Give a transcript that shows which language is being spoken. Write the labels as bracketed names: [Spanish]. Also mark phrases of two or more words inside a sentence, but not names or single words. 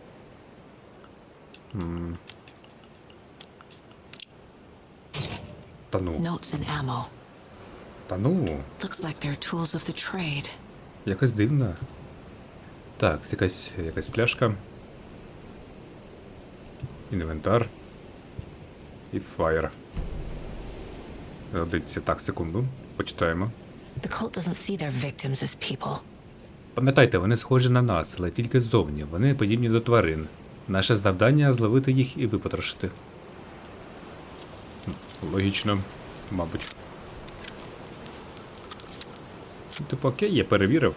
[Ukrainian] Та [English] Notes and ammo. [Ukrainian] Та ну, [English] Looks like they're tools of the trade. [Ukrainian] якось дивно. Так, якась пляшка. Інвентар. І фаєр. Дивіться, так, секунду. Почитаємо. [English] The cult doesn't see their victims as people. [Ukrainian] Пам'ятайте, вони схожі на нас, але тільки ззовні. Вони подібні до тварин. Наше завдання — зловити їх і випотрошити. Логічно, мабуть. Типу, окей, я перевірив.